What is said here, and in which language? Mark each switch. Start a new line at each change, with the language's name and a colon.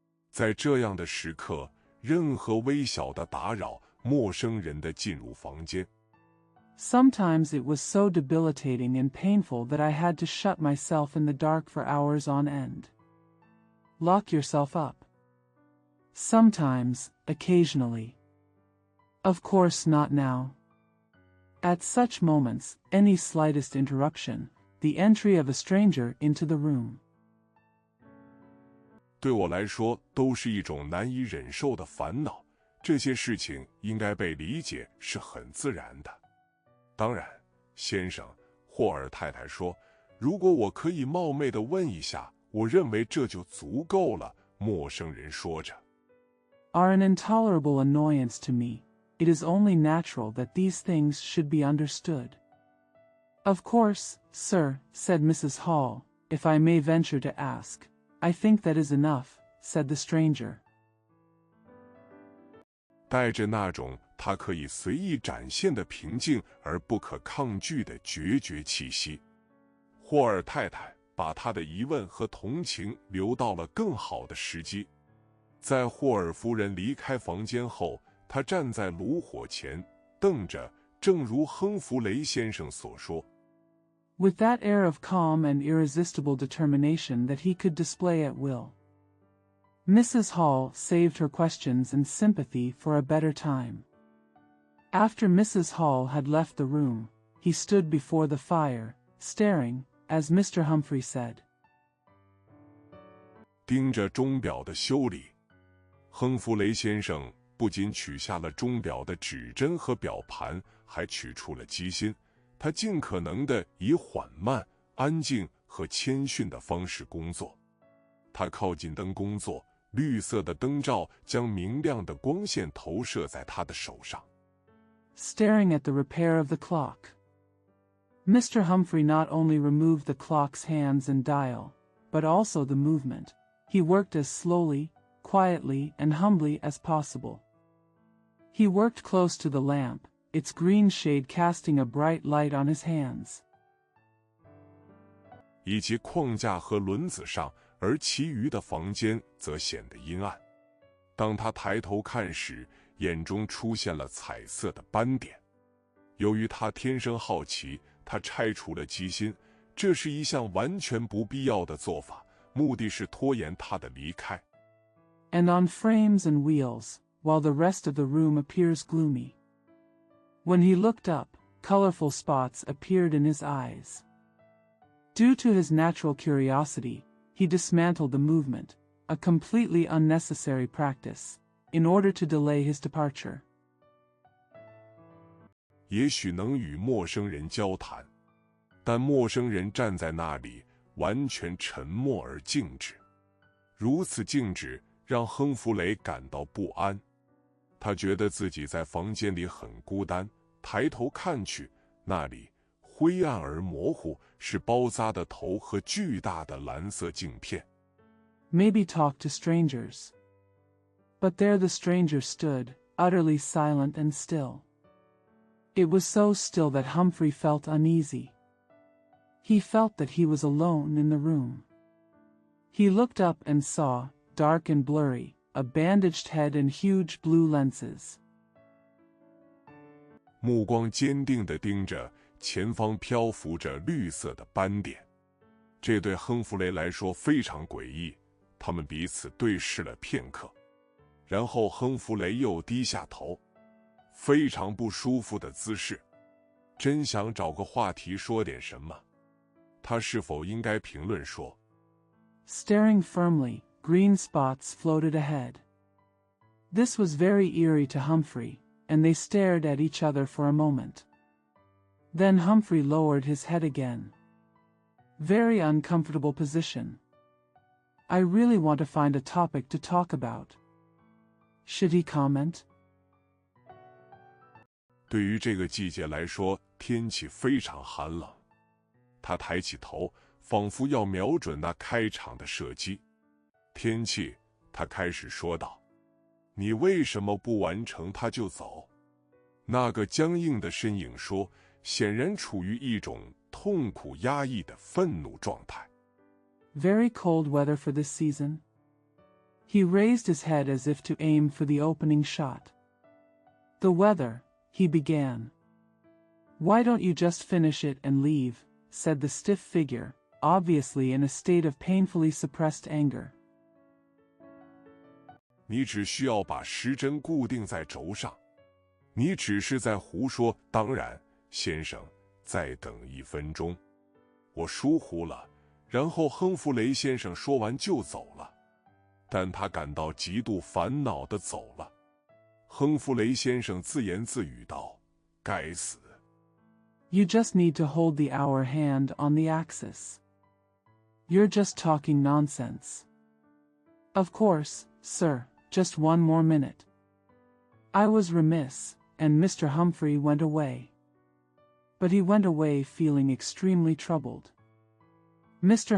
Chinese: 在这样的时刻，任何微小的打扰，陌生人的进入房间。
English: Sometimes it was so debilitating and painful that I had to shut myself in the dark for hours on end. Lock yourself up. Sometimes, occasionally. Of course not now. At such moments, any slightest interruption, the entry of a stranger into the room.
Chinese: 对我来说，都是一种难以忍受的烦恼。这些事情应该被理解是很自然的。当然，先生，霍尔太太说，如果我可以冒昧地问一下，我认为这就足够了。陌生人说着。
English: Are an intolerable annoyance to me. It is only natural that these things should be understood. Of course, sir, said Mrs. Hall, if I may venture to ask. I think that is enough, said the stranger.
Chinese: 带着那种他可以随意展现的平静而不可抗拒的决绝气息，霍尔太太把她的疑问和同情留到了更好的时机。在霍尔夫人离开房间后，他站在炉火前，瞪着，正如亨弗雷先生所说。
English: With that air of calm and irresistible determination that he could display at will. Mrs. Hall saved her questions and sympathy for a better time. After Mrs. Hall had left the room, he stood before the fire, staring, as Mr. Humphrey said.
Chinese: 盯着钟表的修理。亨弗雷先生不仅取下了钟表的指针和表盘，还取出了机芯。他尽可能地以缓慢、安静和谦逊的方式工作。他靠近灯工作，绿色的灯罩将明亮的光线投射在他的手上。
English: Staring at the repair of the clock. Mr. Humphrey not only removed the clock's hands and dial, but also the movement. He worked as slowly, quietly, and humbly as possible. He worked close to the lamp, its green shade casting a bright light on his hands.
Chinese: 以及框架和轮子上，而其余的房间则显得阴暗。当他抬头看时，眼中出现了彩色的斑点。由于他天生好奇，他拆除了机芯，这是一项完全不必要的做法，目的是拖延他的离开。
English: And on frames and wheels, while the rest of the room appears gloomy. When he looked up, colorful spots appeared in his eyes. Due to his natural curiosity, he dismantled the movement, a completely unnecessary practice, in order to delay his departure.
Chinese: 也许能与陌生人交谈，但陌生人站在那里，完全沉默而静止。如此静止让亨弗雷感到不安。他觉得自己在房间里很孤单，抬头看去，那里灰暗而模糊，是包扎的头和巨大的蓝色镜片。
English: Maybe talk to strangers. But there the stranger stood, utterly silent and still. It was so still that Humphrey felt uneasy. He felt that he was alone in the room. He looked up and saw, dark and blurry, a bandaged head and huge blue lenses.
Chinese: 目光坚定地盯着，前方漂浮着绿色的斑点。这对亨弗雷来说非常诡异，他们彼此对视了片刻，然后亨弗雷又低下头，非常不舒服的姿势，真想找个话题说点什么。他是否应该评论说
English: Staring firmly, green spots floated ahead. This was very eerie to Humphrey, and they stared at each other for a moment. Then Humphrey lowered his head again. Very uncomfortable position. I really want to find a topic to talk about. Should he comment?
Chinese: 对于这个季节来说，天气非常寒冷。他抬起头，仿佛要瞄准那开场的射击。天气，他开始说道：“你为什么不完成它就走？” 那个僵硬的身影说，显然处于一种痛苦压抑的愤怒状态。
English: Very cold weather for this season. He raised his head as if to aim for the opening shot. The weather, he began. Why don't you just finish it and leave, said the stiff figure, obviously in a state of painfully suppressed anger.
Chinese: 你只需要把时针固定在轴上。你只是在胡说。当然，先生，再等1分钟。我疏忽了。然后亨弗雷先生说完就走了，但他感到极度烦恼地走了。亨弗雷先生自言自语道：“该死。”
English: You just need to hold the hour hand on the axis. You're just talking nonsense. Of course, sir, just one more minute. I was remiss, and Mr. Humphrey went away. But he went away feeling extremely troubled. Mr.